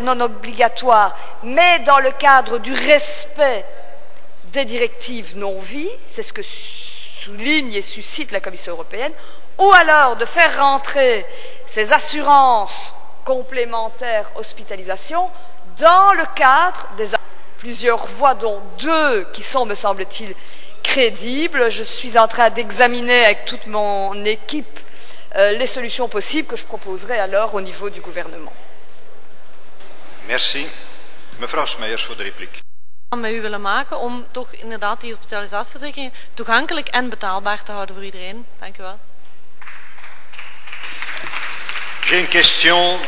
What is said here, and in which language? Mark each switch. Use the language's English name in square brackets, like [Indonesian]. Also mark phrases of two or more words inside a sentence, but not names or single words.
[French] non obligatoire, mais dans le cadre du respect des directives non-vie, c'est ce que souligne et suscite la Commission européenne, ou alors de faire rentrer ces assurances complémentaires hospitalisation dans le cadre des plusieurs voies, dont 2 qui sont, me semble-t-il, crédibles. Je suis en train d'examiner avec toute mon équipe les solutions possibles que je proposerai alors au niveau du gouvernement. Merci. [Dutch] Mevrouw Smeyers voor de repliek. Met u willen maken om toch inderdaad die hospitalisatieverzekering toegankelijk en betaalbaar te houden voor iedereen. Dank u wel. [French] J'ai une question.